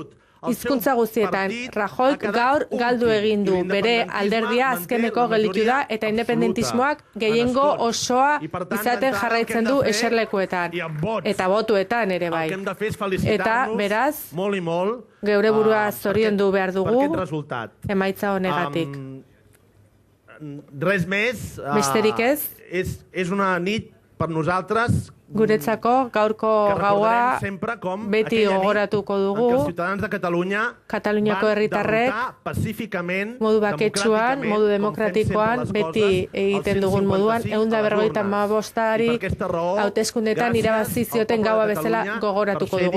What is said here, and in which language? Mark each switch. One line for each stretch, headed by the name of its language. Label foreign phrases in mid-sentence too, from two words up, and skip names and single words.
Basque: Hizkuntza guztietan, Rajoyk gaur galdu egin du, bere alderdia azkeneko gelditu da eta independentismoak gehiengo osoa izaten jarraitzen du eserlekuetan, eta botuetan ere bai. Eta beraz, geure burua zoriondu behar dugu emaitza honegatik.
Catalan: Res més,
Basque: besterik ez,
Catalan: és una nit per nosaltres
Basque: guretzako gaurko gaua beti gogoratuko dugu Kataluniako herritarrek modu baketsuan, modu demokratikoan, beti egiten dugun moduan, 155-ari hauteskundetan irabazi zioten gaua bezala gogoratuko dugu.